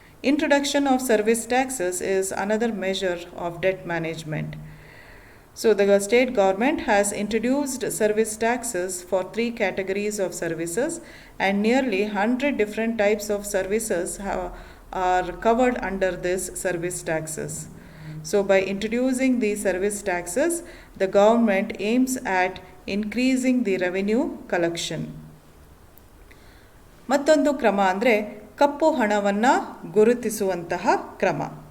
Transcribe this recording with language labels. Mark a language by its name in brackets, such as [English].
[English] Introduction of service taxes is another measure of debt management. So the state government has introduced service taxes for 3 categories of services, and nearly 100 different types of services are covered under this service taxes. So by introducing these service taxes, the government aims at increasing the revenue collection. [Kannada] ಮತ್ತೊಂದು ಕ್ರಮ ಅಂದರೆ ಕಪ್ಪು ಹಣವನ್ನು ಗುರುತಿಸುವಂತಹ ಕ್ರಮ.